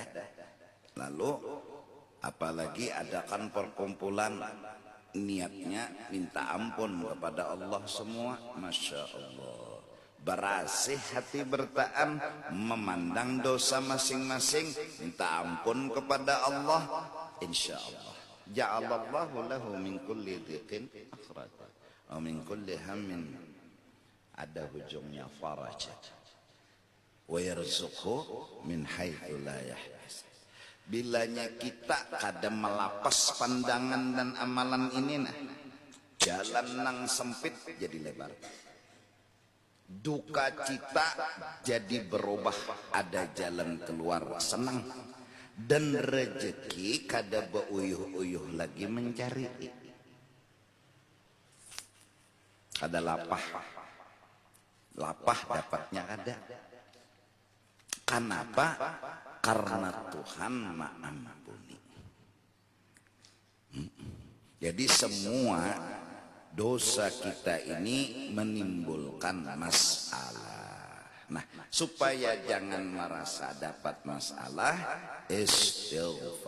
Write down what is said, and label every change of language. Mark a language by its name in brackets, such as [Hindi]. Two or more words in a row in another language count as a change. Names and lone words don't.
[Indonesian] Lalu apalagi adakan perkumpulan niatnya minta ampun kepada Allah semua. [Arabic] ما شاء الله. [Indonesian] Berasih hati bertaan, memandang dosa masing-masing, minta ampun kepada Allah. [Arabic] إن شاء الله. جعل الله له من كل ضيق مخرجا. ومن كل هم, [Banjar] ada hujungnya, [Arabic] faraj. ويرزقه من حيث لا يحتسب. [Banjar] Bilanya kita kadang melapas pandangan dan amalan ini, nah, jalan nang sempit jadi lebar. [Indonesian] Duka cita jadi berubah, ada jalan keluar, senang. [Banjar] Dan rezeki kada beuyuh-uyuh lagi mencari. Kada lapah dapatnya ada. [Indonesian] Kenapa? Karena Tuhan mengampuni. Jadi semua dosa kita ini menimbulkan masalah. Nah, supaya jangan merasa dapat masalah, istighfar.